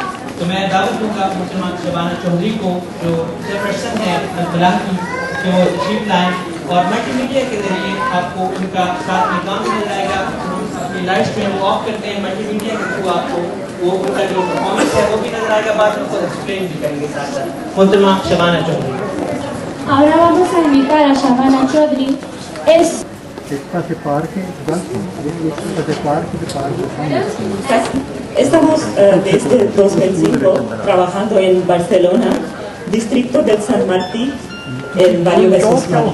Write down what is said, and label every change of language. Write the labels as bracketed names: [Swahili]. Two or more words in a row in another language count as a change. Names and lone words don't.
[Urdu] تو میں دعوت دوں گا محترمہ شبانہ چودھری کو جو چیئرپرسن ہے الفلاح کی، کہ وہ تشریف لائیں اور ملٹی میڈیا کے ذریعے آپ کو ان کا ساتھ میں کام مل جائے گا. اپنی [English] live stream off [Urdu] کرتے ہیں، ملٹی میڈیا کے تھرو آپ کو وہ ان کا جو پرفارمنس ہے وہ بھی نظر آئے گا، بعد میں اس کو ایکسپلین بھی کریں گے ساتھ ساتھ. محترمہ شبانہ چودھری. [Spanish] Ahora vamos a invitar a Shabana Chaudhry. Estamos desde 2005 trabajando en Barcelona, distrito del San Martín, el barrio Besosmar.